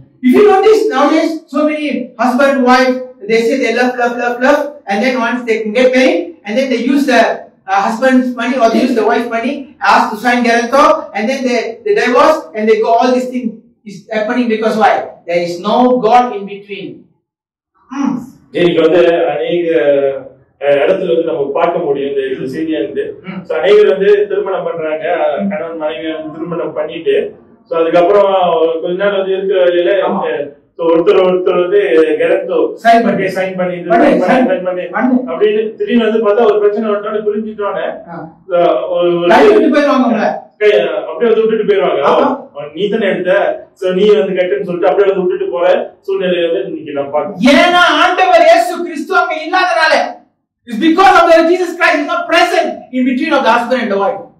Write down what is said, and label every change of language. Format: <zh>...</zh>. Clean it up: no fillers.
<en>If you notice nowadays, so many husband wife, they say they love, and then once they can get married, and then they use the husband's money or they use the wife's money, ask to sign guarantor, and then they divorce, and they go, all this thing is happening because why? There is no God in between.</en> <ta>இன்னைக்கு வந்து அநேக இடத்துல வந்து நம்ம பார்க்க முடியும் இந்த செய்தியா இருந்து. அநேகர் வந்து திருமணம் பண்றாங்க, கணவன் மனைவி திருமணம் பண்ணிட்டு அதுக்கப்புறம் கொஞ்ச நாள் வந்து இருக்கிற வழியில ஒருத்தர் வந்து கேரண்டோ சைன் பண்ணி அப்படின்னு திடீர்னு வந்து பார்த்தா ஒரு பிரச்சனை வரட்டோன்னு புரிஞ்சுட்டோன்னே அப்படியே வந்து விட்டுட்டு போயிருவாங்க. நீ தானே எடுத்த, நீ வந்து கட்டுன்னு சொல்லிட்டு அப்படியே வந்து விட்டுட்டு போற சூழ்நிலையை வந்து இன்னைக்கு நம்ம பார்க்கணும். ஏன்னா ஆண்டவர் இயேசு கிறிஸ்து அங்க இல்லாதனால,</ta> <en>it's because of the Jesus Christ is not present in between of the husband and the wife.</en>